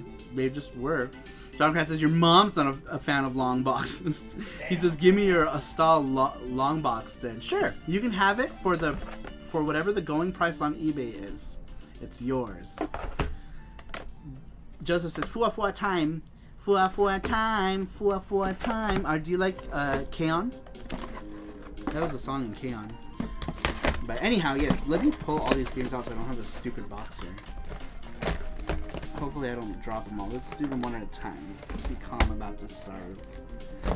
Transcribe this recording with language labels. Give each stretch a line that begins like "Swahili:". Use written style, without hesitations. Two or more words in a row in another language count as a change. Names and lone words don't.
English: They just were. John Crass says your mom's not a fan of long boxes. He says, "Give me your Astal long box then." Sure, you can have it for whatever the going price on eBay is. It's yours. Joseph says, "Fua fua time, fua fua time, fua fua time." Do you like K-On? That was a song in K-On. But anyhow, yes. Let me pull all these games out so I don't have this stupid box here. Hopefully I don't drop them all. Let's do them one at a time. Let's be calm about this, Saru.